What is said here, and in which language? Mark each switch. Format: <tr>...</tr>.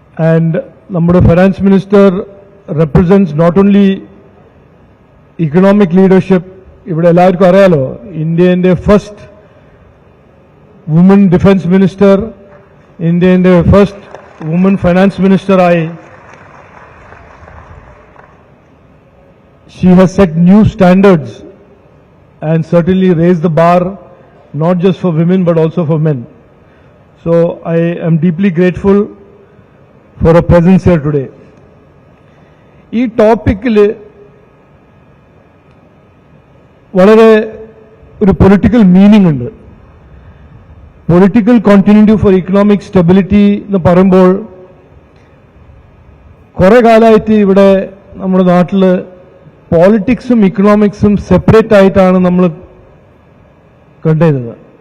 <ml>And നമ്മുടെ finance minister</ml> <en>represents not only economic leadership,</en> <ml>ഇവിടെ എല്ലാവർക്കും അറിയാലോ ഇന്ത്യയുടെ ഫസ്റ്റ് വുമൻ ഡിഫൻസ് മിനിസ്റ്റർ, ഇന്ത്യയുടെ first woman finance മിനിസ്റ്ററായി.</ml> <en>She has set new standards and certainly raised the bar not just for women but also for men. So I am deeply grateful for her presence here today.</en> <ml>ഈ ടോപ്പിക്കിൽ വളരെ ഒരു political meaning ഉണ്ട്. Political കോണ്ടിന്യൂറ്റി for economic stability എന്ന് പറയുമ്പോൾ കുറെ കാലമായിട്ട് ഇവിടെ നമ്മുടെ നാട്ടിൽ പോളിറ്റിക്സും ഇക്കണോമിക്സും സെപ്പറേറ്റ് ആയിട്ടാണ് നമ്മൾ കണ്ടിരുന്നത്.</ml>